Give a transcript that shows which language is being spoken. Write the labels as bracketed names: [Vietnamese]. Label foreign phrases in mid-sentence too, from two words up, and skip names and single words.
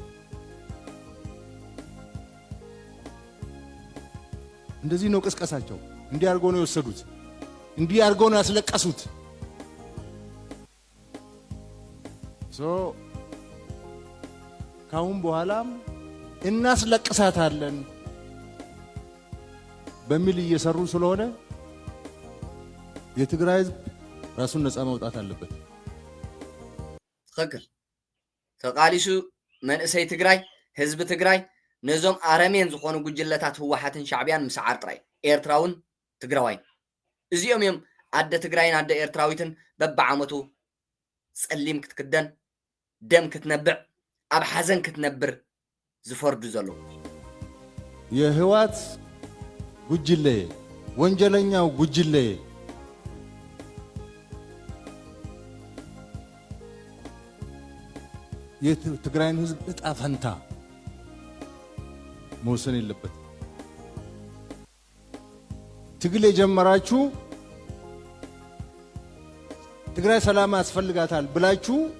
[Amharic] እንደዚህ ነው ቅስቀሳቸው። እንዲህ አድርጎ ነው የወሰዱት። እንዲህ አድርጎ ነው ያስለቀሱት። ካሁን በኋላም እናስለቅሳታለን በሚል እየሰሩ ስለሆነ የትግራይ ህዝብ ራሱን ነፃ ማውጣት አለበት። [Tigrinya] ትክክል ተቃሊሱ መንእሰይ ትግራይ ህዝብ ትግራይ ነዞም አረሜን ዝኾኑ ጉጅለታት ህወሓትን ሻዕቢያን ምስዓር ጥራይ ኤርትራውን ትግራዋይ እዚኦም እዮም አደ ትግራይን አደ ኤርትራዊትን በበዓመቱ ጸሊም ክትክደን ደም ክትነብዕ አብ ሐዘን ክትነብር ዝፈርዱ ዘሎ [Amharic] የህወሓት ጉጅሌ ወንጀለኛው ጉጅሌ የትግራይን ህዝብ እጣ ፈንታ መወሰን የለበት። ትግል የጀመራችሁ ትግራይ ሰላም ያስፈልጋታል ብላችሁ